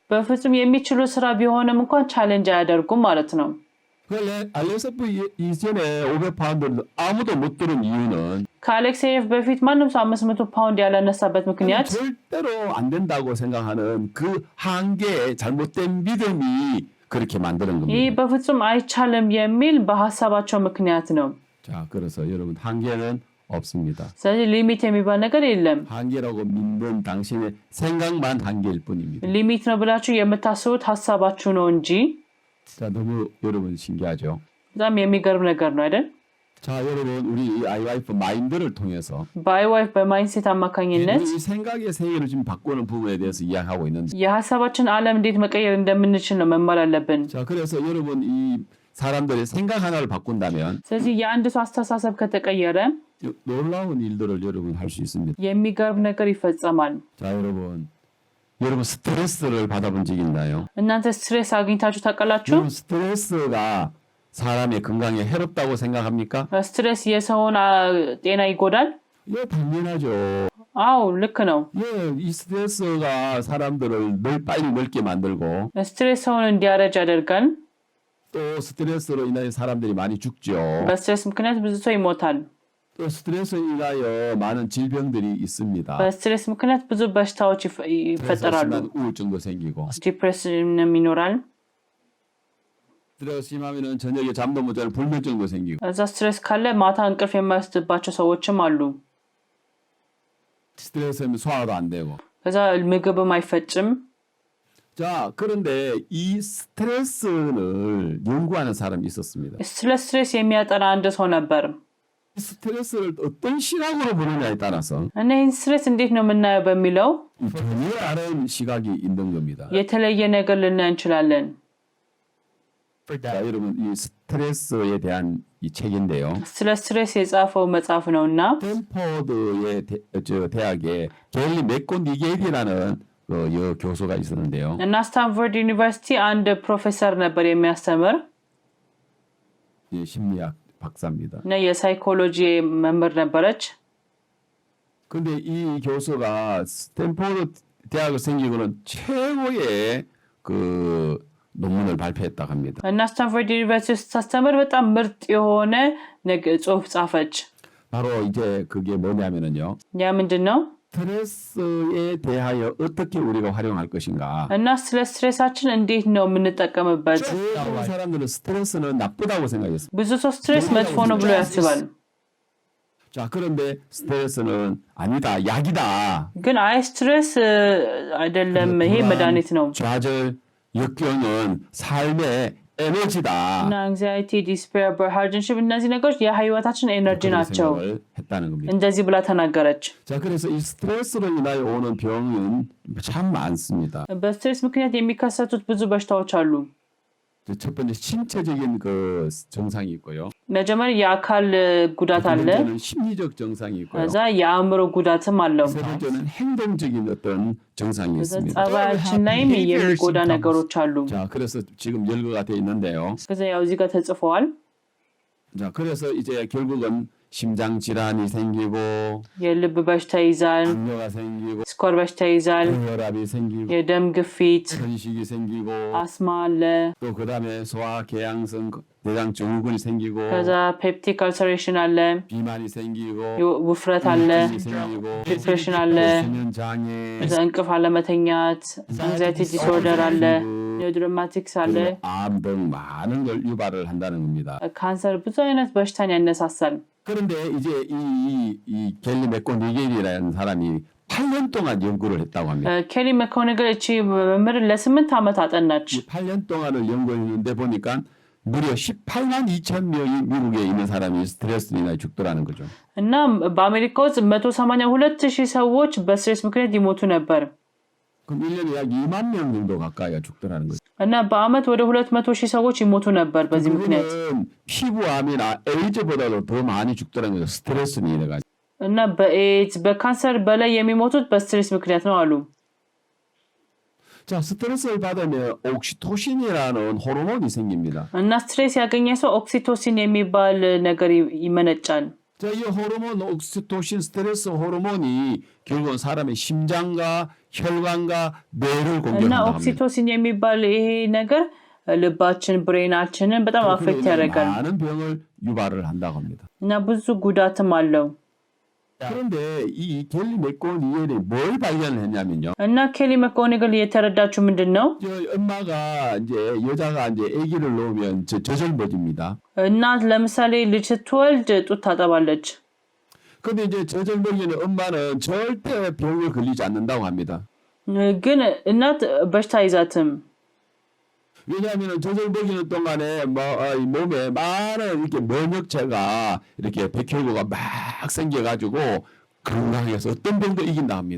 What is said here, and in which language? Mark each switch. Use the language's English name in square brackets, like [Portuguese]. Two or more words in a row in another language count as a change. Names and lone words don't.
[Amharic] በፍጹም የሚችሉ ስራ ቢሆንም እንኳን ቻሌንጅ አያደርጉም ማለት ነው። [Korean] 알렉세프 이전에 500파운드를 아무도 못 들은 이유는 [Amharic] ከአሌክሴየቭ በፊት ማንም ሰው 500 ፓውንድ ያላነሳበት ምክንያት [Korean] 절대로 안 된다고 생각하는 그 한계의 잘못된 믿음이 그렇게 만드는 [Amharic] ይህ [Korean] 겁니다. [Amharic] በፍጹም አይቻልም የሚል በሀሳባቸው ምክንያት ነው። [Korean] 자, 그래서 여러분 한계는 없습니다. [Amharic] ስለዚህ ሊሚት የሚባል ነገር የለም። [Korean] 한계라고 믿는 당신의 생각만 한계일 뿐입니다. [Amharic] ሊሚት ነው ብላችሁ የምታስቡት ሀሳባችሁ ነው እንጂ [Korean] 자, 너무 여러분 신기하죠? [Amharic] በጣም የሚገርም ነገር ነው አይደል? [Korean] 자, 여러분 우리 아이와이프 마인드를 통해서 [Amharic] በአይዋይፍ በማይንሴት አማካኝነት [Korean] 이 생각의 세계를 지금 바꾸는 부분에 대해서 이야기하고 있는데 [Amharic] የሀሳባችን ዓለም እንዴት መቀየር እንደምንችል ነው መማር አለብን። [Korean] 자, 그래서 여러분 이 사람들의 생각 하나를 바꾼다면 [Amharic] ስለዚህ የአንድ ሰው 아ስተሳሰብ ከተቀየረ [Korean] 놀라운 일들을 여러분 할 수 있습니다. [Amharic] የሚገርም ነገር ይፈጸማል። [Korean] 자, 여러분 스트레스를 받아본 적 있나요? [Amharic] እናንተ ስትሬስ አግኝታችሁ ታውቃላችሁ? [Korean] 여러분 스트레스가 사람의 건강에 해롭다고 생각합니까? [Amharic] ስትሬስ የሰውን ጤና ይጎዳል? [Korean] 예, 당연하죠. [Amharic] አዎ ልክ ነው። [Korean] 예, 이 스트레스가 사람들을 빨리 늙게 만들고 [Amharic] ስትሬስ ሰውን እንዲያረጅ ያደርጋል። [Korean] 또 스트레스로 인하여 사람들이 많이 죽죠. [Amharic] በስትሬስ ምክንያት ብዙ ሰው ይሞታል። [Korean] 또 스트레스로 인하여 많은 질병들이 있습니다. [Amharic] በስትሬስ ምክንያት ብዙ በሽታዎች [Korean] 그래서 [Amharic] ይፈጠራሉ። [Korean] 심한 우울증도 생기고 [Amharic] ዲፕሬሽንም ይኖራል። [Korean] 스트레스 심하면은 저녁에 잠도 못 자는 불면증도 생기고 [Amharic] እዛ ስትሬስ ካለ ማታ እንቅልፍ የማይወስድባቸው ሰዎችም አሉ። [Korean] 스트레스면 소화도 안 되고 [Amharic] ከዛ ምግብም አይፈጭም። [Korean] 자, 그런데 이 스트레스를 연구하는 사람이 있었습니다. [Amharic] ስለ ስትሬስ የሚያጠና አንድ ሰው ነበር [Korean] 이 스트레스를 어떤 시각으로 보느냐에 따라서 [Amharic] እና ይህን ስትሬስ እንዴት ነው የምናየው በሚለው [Korean] 전혀 다른 시각이 있는 겁니다. [Amharic] የተለየ ነገር ልናይ እንችላለን። [Korean] 자, 여러분 이 스트레스에 대한 이 책인데요. [Amharic] ስለ ስትሬስ የጻፈው መጽሐፍ ነውና [Korean] 스탠포드의 대학에 겔리 맥고니겔이라는 교수가 있었는데요. [Amharic] እና ስታንፎርድ ዩኒቨርሲቲ አንድ ፕሮፌሰር ነበር የሚያስተምር [Korean] 심리학 박사입니다. [Amharic] እና የሳይኮሎጂ መምህር ነበረች። [Korean] 근데 이 교수가 스탠포드 대학을 생기고는 최고의 그 논문을 발표했다고 합니다. [Amharic] እና ስታንፎርድ ዩኒቨርሲቲ ስታስተምር በጣም ምርጥ የሆነ ጽሑፍ ጻፈች። [Korean] 바로 이제 그게 뭐냐면은요. [Amharic] ያ ምንድን ነው? [Korean] 스트레스에 대하여 어떻게 우리가 활용할 것인가. [Amharic] እና ስለ ስትሬሳችን እንዴት ነው የምንጠቀምበት? [Korean] 모든 사람들은 스트레스는 나쁘다고 생각했습니다. [Amharic] ብዙ ሰው ስትሬስ መጥፎ ነው ብሎ ያስባል። [Korean] 자, 그런데 스트레스는 아니다, 약이다. [Amharic] ግን አይ ስትሬስ አይደለም ይሄ መድኃኒት ነው። [Korean] 좌절, 역경은 삶의 에너지다. [Amharic] እና [English] anxiety, despair, hardship [Amharic] እነዚህ ነገሮች የህይወታችን ኤነርጂ ናቸው [Korean] 했다는 겁니다. [Amharic] እንደዚህ ብላ ተናገረች። [Korean] 자, 그래서 이 스트레스로 인하여 오는 병은 참 많습니다. [Amharic] በስትሬስ ምክንያት የሚከሰቱት ብዙ በሽታዎች አሉ። [Korean] 첫 번째 신체적인 그 증상이 있고요. [Amharic] መጀመሪያ የአካል ጉዳት [Korean] 두 [Amharic] አለ። [Korean] 번째는 심리적 증상이 있고요. [Amharic] ከዛ የአእምሮ ጉዳትም አለው። [Korean] 세 번째는 행동적인 어떤 증상이 [Amharic] ከዛ [Korean] 있습니다. [Amharic] ጸባያችን ላይም የሚጎዳ ነገሮች አሉ። [Korean] 자, 그래서 지금 열거가 되어 있는데요. [Amharic] ከዛ ያው እዚህ ጋር ተጽፈዋል። [Korean] 자, 그래서 이제 결국은 심장 질환이 생기고 [Amharic] የልብ በሽታ ይዛል፣ [Korean] 당뇨가 생기고 [Amharic] ስኳር በሽታ ይዛል፣ [Korean] 혈압이 생기고 [Amharic] የደም ግፊት፣ [Korean] 천식이 생기고 [Amharic] አስማ አለ፣ [Korean] 또 그다음에 소화궤양성 대장 증후군이 생기고 [Amharic] ከዛ [English] peptic ulceration [Amharic] አለ፣ [Korean] 비만이 생기고 [Amharic] ውፍረት አለ፣ [Korean] 우울증이 생기고 [Amharic] ዲፕሬሽን አለ፣ [Korean] 수면 장애 [Amharic] ከዛ እንቅልፍ አለመተኛት፣ [English] anxiety disorder [Amharic] አለ፣ ኒውሮማቲክስ አለ፣ [Korean] 암 등 많은 걸 유발을 한다는 겁니다. [Amharic] ካንሰር ብዙ አይነት በሽታን ያነሳሳል። [Korean] 그런데 이제 이 겔리 맥고니겔이라는 사람이 8년 동안 연구를 했다고 합니다. [Amharic] ኬሊ መኮኒገል እቺ መምህር ለ8 ዓመት አጠናች። [Korean] 8년 동안을 연구했는데 보니까 무려 18만 2천 명이 미국에 있는 사람이 스트레스로 인해 죽더라는 거죠. [Amharic] እና በአሜሪካ ውስጥ 182,000 ሰዎች በስትሬስ ምክንያት ይሞቱ ነበር። [Korean] 그럼 1년에 약 2만 명 정도 가까이가 죽더라는 거죠. [Amharic] እና በአመት ወደ 200,000 ሰዎች ይሞቱ ነበር በዚህ ምክንያት። [Korean] 피부암이나 에이즈보다도 더 많이 죽더라는 거죠. 스트레스로 인해 가지고. [Amharic] እና በኤድስ በካንሰር በላይ የሚሞቱት በስትሬስ ምክንያት ነው አሉ። [Korean] 자, 스트레스를 받으면 옥시토신이라는 호르몬이 생깁니다. [Amharic] እና ስትሬስ ያገኘ ሰው ኦክሲቶሲን የሚባል ነገር ይመነጫል። [Korean] 자, 이 호르몬 옥시토신 스트레스 호르몬이 결국은 사람의 심장과 혈관과 뇌를 [Amharic] እና [Korean] 공격한다고 합니다. [Amharic] ኦክሲቶሲን የሚባል ይሄ ነገር ልባችን ብሬናችንን በጣም [Korean] 그로 [Amharic] አፌክት [Korean] 인해 [Amharic] ያደርጋል [Korean] 많은 병을 유발을 한다고 합니다. [Amharic] እና ብዙ ጉዳትም አለው። [Korean] 그런데 이 켈리 맥고니엘이 뭘 발견을 했냐면요. [Amharic] እና ኬሊ መኮኒግል የተረዳችው ምንድን ነው? [Korean] 저 엄마가 이제 여자가 이제 아기를 놓으면 저절머집니다. [Amharic] እናት ለምሳሌ ልጅ ስትወልድ ጡት ታጠባለች። [Korean] 근데 이제 저절머리는 엄마는 절대 병을 걸리지 않는다고 합니다. [Amharic] ግን እናት በሽታ አይዛትም። [Korean] 왜냐하면 저절먹이는 동안에 뭐 몸에 많은 이렇게 면역체가 이렇게 백혈구가 막 생겨가지고 건강해서 어떤 병도 이긴다 합니다.